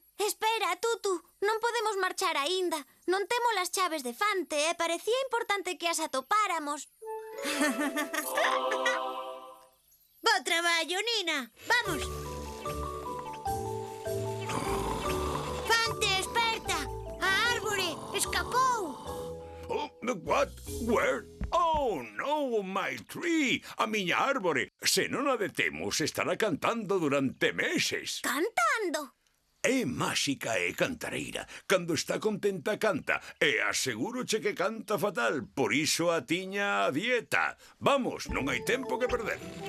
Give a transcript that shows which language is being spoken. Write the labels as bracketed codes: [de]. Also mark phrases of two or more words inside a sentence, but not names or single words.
[gl] Espera, Tutu, non podemos marchar aínda. Non temos as chaves de Fante e parecía importante que as atopáramos. Bo traballo, Nina. Vamos. Fante, esperta. A árbore escapou. [en] Oh, what? Where? Oh, no, my tree! [gl] A miña árbore. Se non a detemos, estará cantando durante meses. Cantando. É máxica e cantareira. Cando está contenta, canta. E asegúroche que canta fatal. Por iso a tiña a dieta. Vamos, non hai tempo que perder.